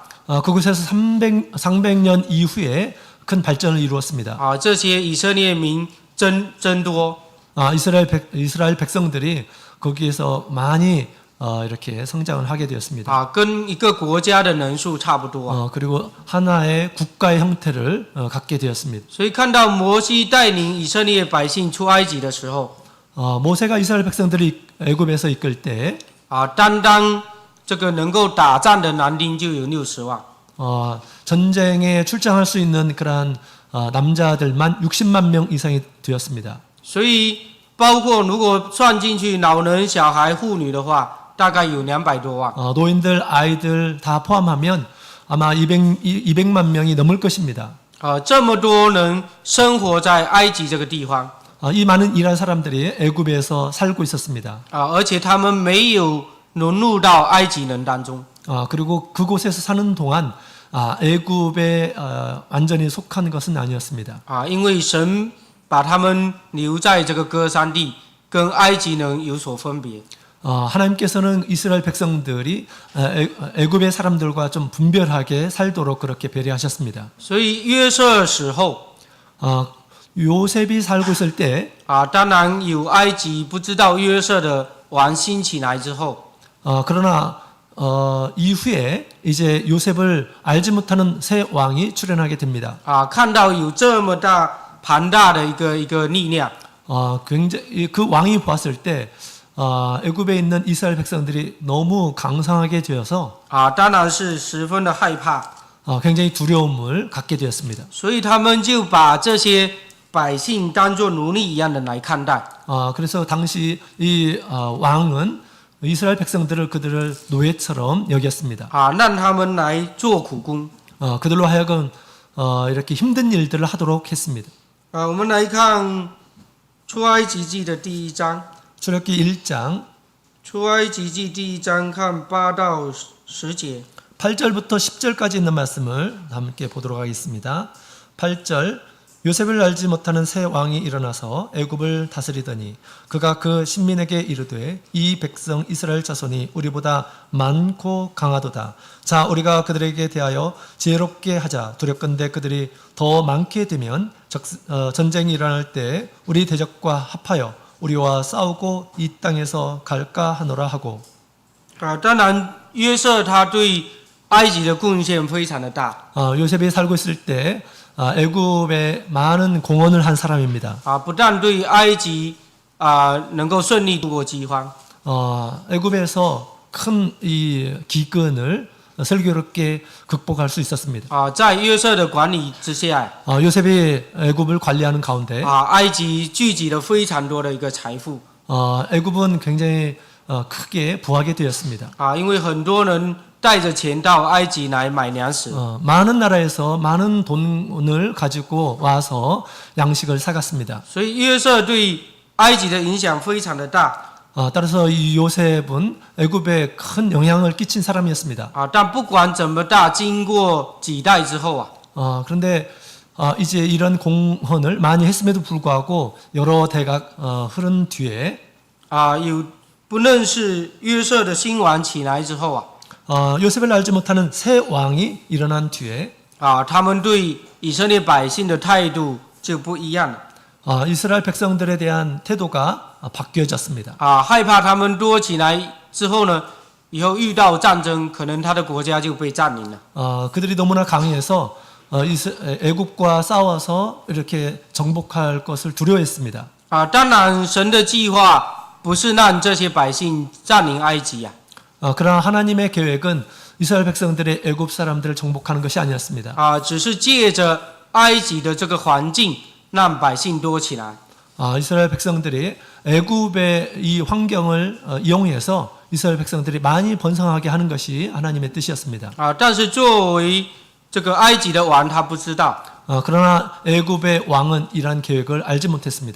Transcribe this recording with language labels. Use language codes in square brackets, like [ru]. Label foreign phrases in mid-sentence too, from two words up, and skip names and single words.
[ko] 그곳에서 300년 이후에 큰 발전을 이루었습니다. [zh] 这些以色列民增多， [ko] 이스라엘 백성들이 거기에서 많이 이렇게 성장을 하게 되었습니다. [zh] 跟一个国家的人数差不多。 [ko] 그리고 하나의 국가의 형태를 갖게 되었습니다. [zh] 所以看到摩西带领以色列百姓出埃及的时候， [ko] 모세가 이스라엘 백성들이 애굽에서 이끌 때 [zh] 单单这个能够打仗的男丁就有60万。 [ko] 전쟁에 출장할 수 있는 그러한 남자들만 60만 명 이상이 되었습니다. [zh] 所以包括如果算进去老人、小孩、妇女的话，大概有200多万。 [ko] 노인들, 아이들 다 포함하면 아마 200만 명이 넘을 것입니다. [zh] 这么多人生活在埃及这个地方， [ko] 이 많은 이란 사람들이 애굽에서 살고 있었습니다. [zh] 而且他们没有融入到埃及人当中。 [ko] 그리고 그곳에서 사는 동안 애굽에 완전히 속한 것은 아니었습니다. [zh] 因为神把他们留在这个歌珊地，跟埃及人有所分别。 [ko] 하나님께서는 이스라엘 백성들이 애굽의 사람들과 좀 분별하게 살도록 그렇게 배려하셨습니다. [zh] 所以约瑟死后， [ko] 요셉이 살고 있을 때 [zh] 当然有埃及不知道约瑟的王兴起来之后， [ko] 그러나 이후에 이제 요셉을 알지 못하는 새 왕이 출현하게 됩니다. [zh] 看到有这么庞大的一个力量， [ko] 굉장히 그 왕이 보았을 때 애굽에 있는 이스라엘 백성들이 너무 강성하게 되어서 [zh] 当然是十分的害怕， [ko] 굉장히 두려움을 갖게 되었습니다. [zh] 所以他们就把这些百姓当作奴隶一样的来看待。 [ko] 그래서 당시 이 왕은 이스라엘 백성들을 그들을 노예처럼 여겼습니다. [zh] 让他们来做苦工。 [ko] 그들로 하여금 이렇게 힘든 일들을 하도록 했습니다. [zh] 我们来看出埃及记的第1章。 [ko] 출애굽기 1장 [zh] 出埃及记第1章看8到10节。 [ko] 8절부터 10절까지 있는 말씀을 함께 보도록 하겠습니다. 8절 요셉을 알지 못하는 새 왕이 일어나서 애굽을 다스리더니 그가 그 신민에게 이르되 이 백성 이스라엘 자손이 우리보다 많고 강하도다. 자 우리가 그들에게 대하여 지혜롭게 하자. 두렵건대 그들이 더 많게 되면 전쟁이 일어날 때 우리 대적과 합하여 우리와 싸우고 이 땅에서 갈까 하노라 하고. [zh] 当然约瑟他对埃及的贡献非常的大。 [ko] 요셉이 살고 있을 때 애굽에 많은 공헌을 한 사람입니다. [zh] 不但对埃及能够顺利度过饥荒， [ko] 애굽에서 큰 이 기근을 슬기롭게 극복할 수 있었습니다. [zh] 在约瑟的管理之下， [ko] 요셉이 애굽을 관리하는 가운데 [zh] 埃及聚集了非常多的一个财富， [ko] 애굽은 굉장히 크게 부하게 되었습니다. [zh] 因为很多人带着钱到埃及来买粮食， [ko] 많은 나라에서 많은 돈을 가지고 와서 양식을 사갔습니다. [zh] 所以约瑟对埃及的影响非常的大。 [ko] 따라서 이 요셉은 애굽에 큰 영향을 끼친 사람이었습니다. [zh] 但不管怎么大，经过几代之后 [ko] 그런데 이제 이런 공헌을 많이 했음에도 불구하고 여러 대가 흐른 뒤에 [zh] 有不认识约瑟的新王起来之后 [ko] 요셉을 알지 못하는 새 왕이 일어난 뒤에 [zh] 他们对以色列百姓的态度就不一样了。 [ko] 이스라엘 백성들에 대한 태도가 바뀌어졌습니다. [zh] 害怕他们多起来之后呢，以后遇到战争，可能他的国家就被占领了。 [ko] 그들이 너무나 강해서 애국과 싸워서 이렇게 정복할 것을 두려워했습니다. [zh] 当然，神的计划不是让这些百姓占领埃及 [ko] 그러나 하나님의 계획은 이스라엘 백성들의 애굽 사람들을 정복하는 것이 아니었습니다. [zh] 只是借着埃及的这个环境，让百姓多起来。 [ko] 이스라엘 백성들이 애굽의 이 환경을 이용해서 이스라엘 백성들이 많이 번성하게 하는 것이 하나님의 뜻이었습니다. [zh] 但是作为这个埃及的王，他不知道。 [ko] 그러나 애굽의 왕은 이러한 계획을 알지 못했습니다.